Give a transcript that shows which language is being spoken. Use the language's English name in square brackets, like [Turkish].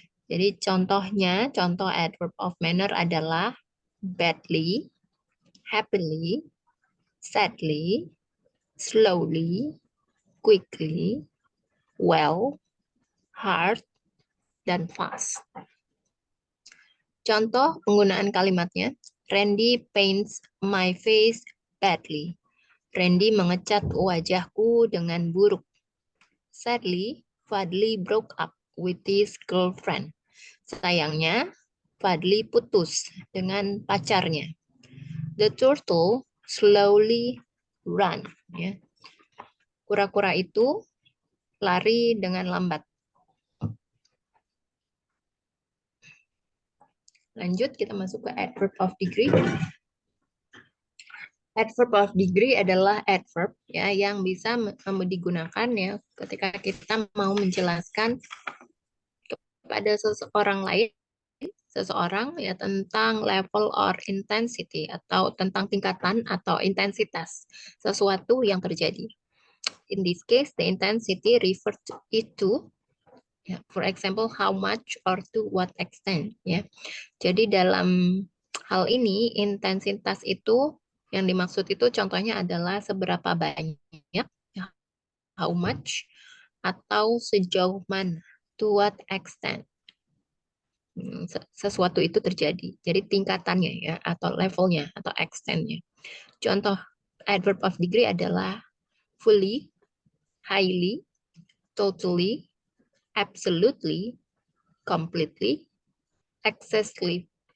[Indonesian] Jadi contoh adverb of manner adalah badly, happily, sadly, slowly, quickly, well, hard, dan fast. Contoh penggunaan kalimatnya, [English] Randy paints my face badly. [Indonesian] Randy mengecat wajahku dengan buruk. [English] Sadly, Fadli broke up with his girlfriend. [Indonesian] Sayangnya, Fadli putus dengan pacarnya. [English] The turtle slowly ran. [Indonesian] Ya. Kura-kura itu lari dengan lambat. Lanjut, kita masuk ke adverb of degree. Adverb of degree adalah adverb ya yang bisa digunakan ya ketika kita mau menjelaskan kepada seseorang lain seseorang ya tentang level or intensity atau tentang tingkatan atau intensitas sesuatu yang terjadi. [English] In this case, the intensity refers to it to, ya, for example, how much or to what extent. [Indonesian] Ya, jadi dalam hal ini intensitas itu yang dimaksud itu contohnya adalah seberapa banyak, ya, [English] how much, [Indonesian] atau sejauh mana, [English] to what extent [Indonesian] sesuatu itu terjadi. Jadi tingkatannya ya atau levelnya atau extentnya. Contoh adverb of degree adalah fully, highly, totally, absolutely, completely, excessively,